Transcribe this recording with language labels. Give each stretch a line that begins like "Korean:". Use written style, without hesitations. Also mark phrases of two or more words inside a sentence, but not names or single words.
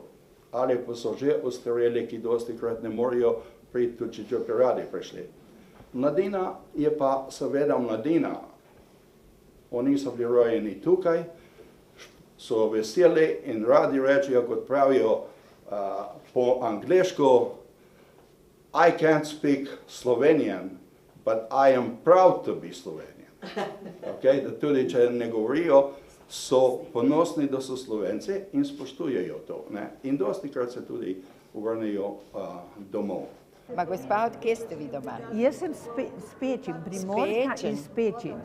Slovenian: Ali pa so že ostareli, ki dosti krat ne morejo priti, tudi če bi radi prišli. Mladina je pa seveda mladina. Oni so bili rojeni tukaj, so veseli in radi rečejo, kot pravijo po angleško,
English: I can't speak Slovenian, but I am proud to be Slovenian. Okay?
Slovenian: Da tudi, če ne govorijo, so ponosni, da so Slovenci in spoštujejo to. Ne? In dosti krat se tudi vrnejo domov. Ma gospa, od kje ste vi doma? Jaz sem s Pečin, Primorka iz Pečin.